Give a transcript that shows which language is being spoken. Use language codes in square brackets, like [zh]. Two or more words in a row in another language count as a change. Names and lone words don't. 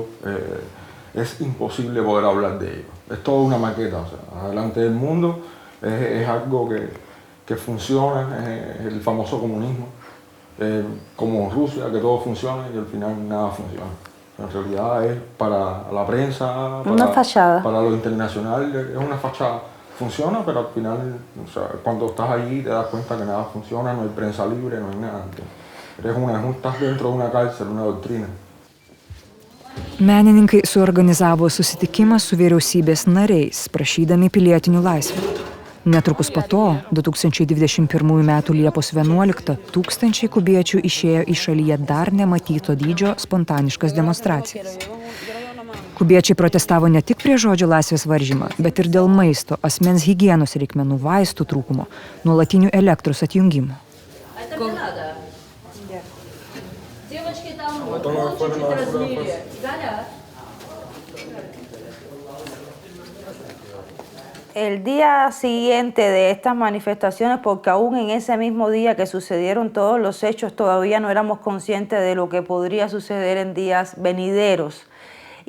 [es] Es imposible poder hablar de ello. Es toda una maqueta, o sea, delante del mundo es algo que funciona, es el famoso comunismo, como Rusia, que todo funciona y al final nada funciona. En realidad es para la prensa, para lo internacional, es una fachada. Funciona, pero al final, o sea, cuando estás allí te das cuenta que nada funciona, no hay prensa libre, no hay nada. Estás dentro de una cárcel, una doctrina. [lt] Menininkai suorganizavo susitikimą su vyriausybės nariais, prašydami pilietinių laisvių. Netrukus po to, 2021 m. Liepos 11, tūkstančiai kubiečių išėjo į šalyje dar nematyto dydžio spontaniškas demonstracijas. Kubiečiai protestavo ne tik prieš žodžio laisvės varžymą, bet ir dėl maisto, asmens higienos reikmenų, vaistų trūkumo, nuolatinių elektros atjungimų. [es] El día siguiente de estas manifestaciones, porque aún en ese mismo día que sucedieron todos los hechos, todavía no éramos conscientes de lo que podría suceder en días venideros.